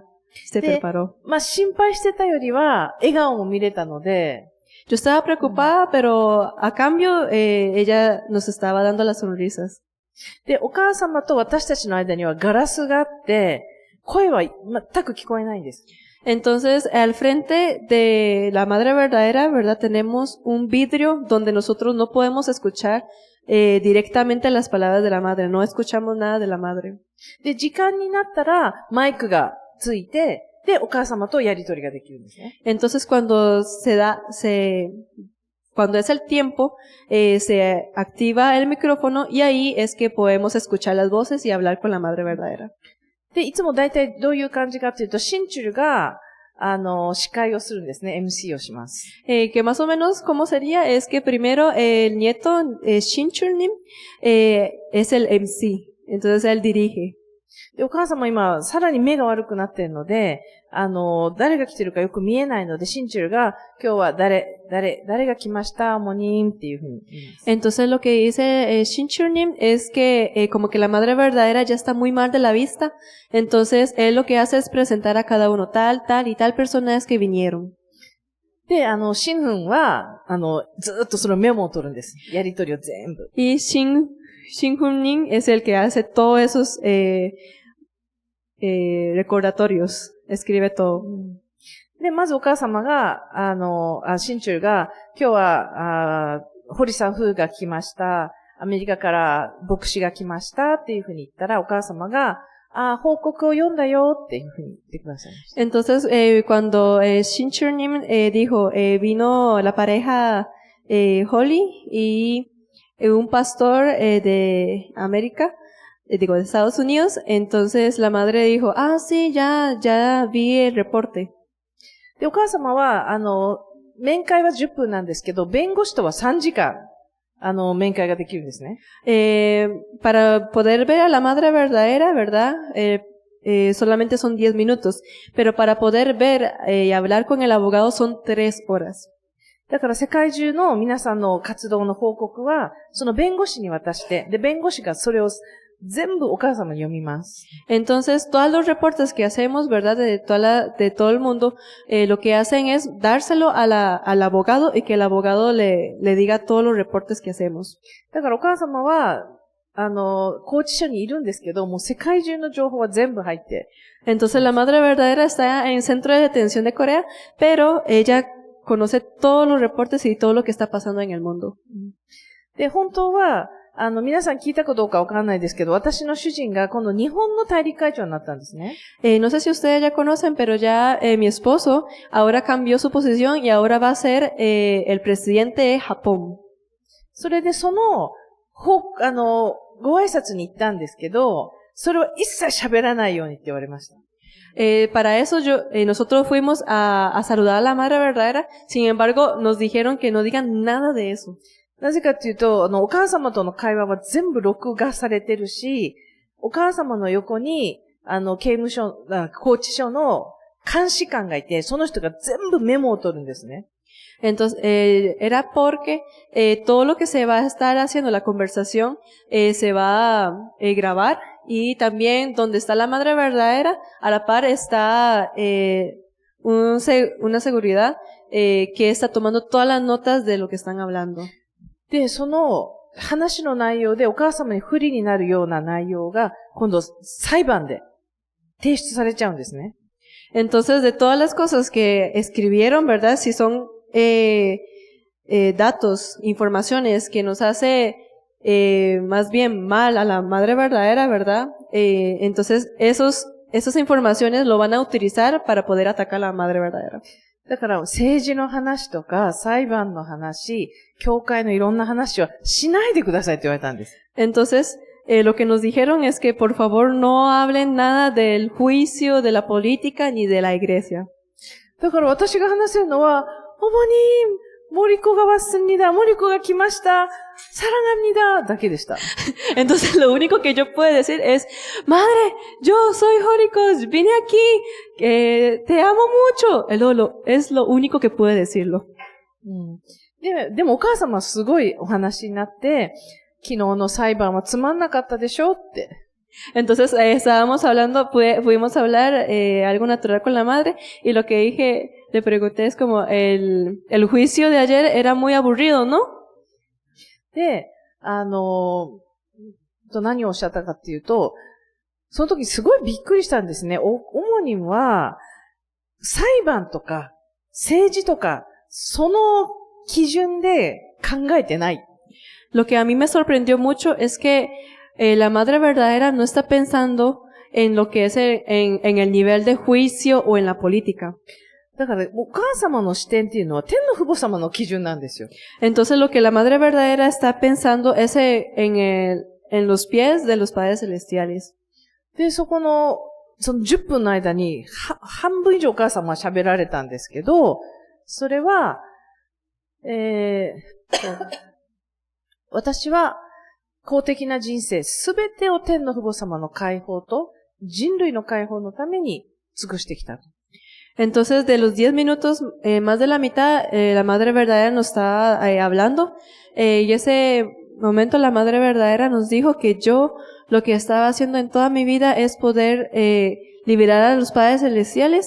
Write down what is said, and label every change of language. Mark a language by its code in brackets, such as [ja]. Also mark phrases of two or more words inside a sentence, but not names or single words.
[es] Se preparó. [ja] まあ心配してたよりは笑顔も見れたので、 [es] yo estaba preocupada, pero a cambio ella nos estaba dando las sonrisas. [ja] で、お母様と私たちの間にはガラスがあって、声は全く聞こえないんです。 [es] Entonces, al frente de la madre verdadera, ¿verdad? Tenemos un vidrio donde nosotros no podemos escuchar directamente las palabras de la madre, no escuchamos nada de la madre. [ja] で、時間になったらマイクがついて、で、お母様とやりとりができるんですね。 [es] Entonces cuando cuando es el tiempo, se activa el micrófono y ahí es que podemos escuchar las voces y hablar con la madre verdadera. [ja] で、いつも大体どういう感じかっていうと、シンチュルが、司会をするんですね。MC をします。 [es] Que más o menos como sería es que primero el nieto Shinchulnim es el MC, entonces él dirige. [ja] で、お母様今、さらに目が悪くなってるので、誰が来てるかよく見えないので、シンチュルが、今日は誰が来ましたモニーンっていうふうに言います。 [es] Entonces lo que dice Shinchulnim es que como que la madre verdadera ya está muy mal de la vista, entonces él lo que hace es presentar a cada uno tal y tal personas que vinieron. [ja] で、シンフンは、ずーっとそのメモを取るんです。やりとりを全部。 [es] Y Shinchulnim es el que hace todos esos recordatorios, escribe todo. [ja] で、まずお母様が、シンチュルが、今日は、堀さん夫が来ました。アメリカから牧師が来ましたっていうふうに言ったら、お母様が、報告を読んだよっていうふうに言ってくださいました。 [es] Entonces, cuando Shinchurnim dijo, vino la pareja Holly y un pastor de América, de Estados Unidos, entonces la madre dijo, sí, ya vi el reporte. [ja] で、お母様は、面会は10分なんですけど、弁護士とは3時間、面会ができるんですね。 [es] Para poder ver a la madre verdadera, ¿verdad? Solamente son 10 minutos. Pero para poder ver y hablar con el abogado son 3 horas. [ja] だから世界中の皆さんの活動の報告は、その弁護士に渡して、で、弁護士がそれを全部お母様に読みます。 [es] Entonces, todos los reportes que hacemos, ¿verdad? De todo el mundo, lo que hacen es dárselo al abogado y que el abogado le diga todos los reportes que hacemos. [ja] だからお母様は、拘置所にいるんですけど、もう世界中の情報は全部入って。 [es] Entonces, la madre verdadera está en centro de detención de Corea, pero ella conoce todos los reportes y todo lo que está pasando en el mundo. [ja] で、本当は、皆さん聞いたかどうかわからないですけど、私の主人が今度日本の大陸会長になったんですね。 [es] No sé si ustedes ya conocen, pero ya mi esposo ahora cambió su posición y ahora va a ser el presidente de Japón. [ja] それでご挨拶に行ったんですけど、それを一切喋らないようにって言われました。 [es] Para eso nosotros fuimos a saludar a la madre verdadera, sin embargo nos dijeron que no digan nada de eso. [ja] なぜかっていうと、お母様との会話は全部録画されてるし、お母様の横に、刑務所、拘置所の監視官がいて、その人が全部メモを取るんですね。 [es] Entonces, era porque todo lo que se va a estar haciendo, la conversación, se va a grabar y también donde está la madre verdadera, a la par está una seguridad que está tomando todas las notas de lo que están hablando. [ja] で、その話の内容でお母様に不利になるような内容が今度裁判で提出されちゃうんですね。 [es] Entonces, de todas las cosas que escribieron, ¿verdad? Si son datos, informaciones que nos hace más bien mal a la madre verdadera, ¿verdad? Entonces, esas informaciones lo van a utilizar para poder atacar a la madre verdadera. [ja] だから政治の話とか裁判の話、教会のいろんな話はしないでくださいって言われたんです。 [es] Entonces, lo que nos dijeron es que por favor no hablen nada del juicio, de la política ni de la iglesia. [ja] だから私が話せるのは、 [ko] 어머님, 모리코가 왔습니다. 모리코가来ました. 사랑합니다. [ja] だけでした。 [es] Entonces lo único que yo puedo decir es, madre, yo soy Joricos, vine aquí, te amo mucho. Es lo único que pude decirlo. [ja] でもお母様はすごいお話になって、昨日の裁判はつまんなかったでしょって。 [es] Entonces pudimos hablar algo natural con la madre y lo que le pregunté es como el juicio de ayer era muy aburrido, ¿no? [ja] で、何をおっしゃったかっていうと、その時すごいびっくりしたんですね。主には、裁判とか政治とか、その基準で考えてない。 [es] Lo que a mí me sorprendió mucho es que la madre verdadera no está pensando en lo que es en el nivel de juicio o en la política. [ja] だから、お母様の視点っていうのは天の父母様の基準なんですよ。 [es] Entonces lo que la madre verdadera está pensando es en los pies de los padres celestiales. [ja] で、その10分の間に、半分以上お母様は喋られたんですけど、それは、私は公的な人生すべてを天の父母様の解放と人類の解放のために尽くしてきた。 [es] Entonces, de los 10 minutos, más de la mitad, la Madre Verdadera nos está hablando. Y ese momento la Madre Verdadera nos dijo que yo lo que estaba haciendo en toda mi vida es poder liberar a los padres celestiales.